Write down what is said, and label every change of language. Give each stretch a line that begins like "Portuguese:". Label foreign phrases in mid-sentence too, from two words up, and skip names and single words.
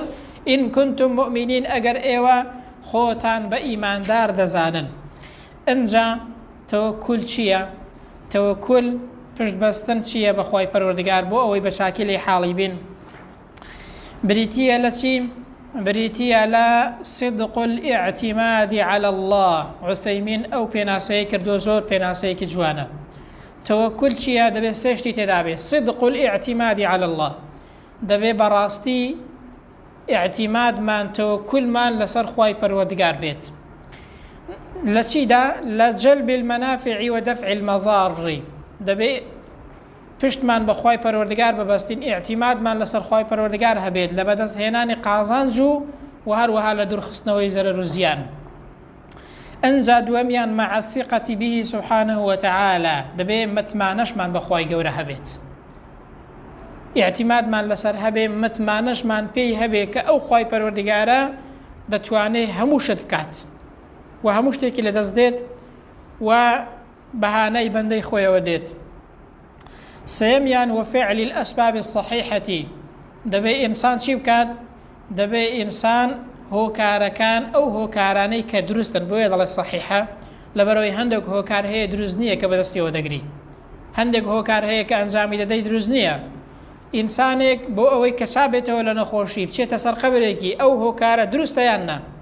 Arabic: ئین کنتم مؤمنین،
Central Kurdish: ئەگەر ئێوە خۆتان بە ئیماندار دەزانن. ئەنجا تەوەکل چییە؟ تەوەکل پشتبەستن چییە بە خوای پەروەردگار بۆ ئەوەی بە شاکلی حاڵی بین؟ بریتیە لە چی؟ بریتیە لە
Arabic: صدق الاعتماد على الله.
Central Kurdish: عوسەیمین ئەو پێناسەیە کردو، زۆر پێناسەیەکی جوانە. تەوەکل چییە؟ دەبێت سێشتی تێدا بێت.
Arabic: صدق الاعتماد على الله،
Central Kurdish: دەبێت بەڕاستی اعتیمادمان تەوەکلمان لەسەر خوای پەروەردگار بێت. لە چیدا؟ لە
Arabic: جەلب المەنافع ودەفع المەضار.
Central Kurdish: دەبێت پشتمان بە خوای پەروەردگار ببەستین، اعتیمادمان لەسەر خوای پەروەردگار هەبێت لە بەدەست هێنانی قازانج و هەروەها لە دوورخستنەوەی زەرەر و زیان. ئەنجا دووەمیان
Arabic: مع الثقة به سبحانه وتعالى،
Central Kurdish: دەبێت متمانەشمان بە خوای گەورە هەبێت، اعتیمادمان لەسەر هەبێ، متمانەشمان پێی هەبێ کە ئەو خوای پەروەردگارە دەتوانێت هەموو شت بکات و هەموو شتێکی لەدەست دێت و بەهانەی بەندەی خۆیەوە دێت.
Arabic: سێمیان وفعل الأسباب الصحيحة،
Central Kurdish: دەبێ ئینسان چی بکات؟ دەبێ ئینسان هۆکارەکان ئەو هۆکارانەی کە دروستن، بۆیە دەڵێ صحیحە، لەبەرەوەی هەندێک هۆکار هەیە دروست نییە کە بەدەستیەوە دەگری، هەندێک هۆکار هەیە کە ئەنجامی دەدەی دروست نییە. ئینسانێک بۆ ئەوەی کە چابێتەوە لە نەخۆشی بچێتە سەر قەبرێکی، ئەو هۆکارە دروستە یان نا؟